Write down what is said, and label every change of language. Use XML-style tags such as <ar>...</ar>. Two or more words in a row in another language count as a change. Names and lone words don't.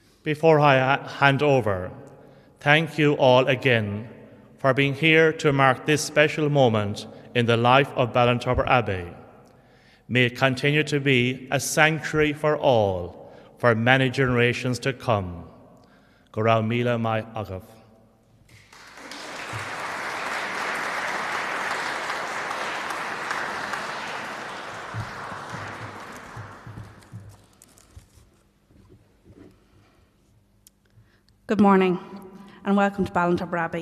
<en>Before I hand over, thank you all again for being here to mark this special moment in the life of Ballintubber Abbey. May it continue to be a sanctuary for all, for many generations to come.</en> <ga>Go raibh míle mai agaibh.</ga> <en>Good morning and welcome to Ballintubber Abbey.</en>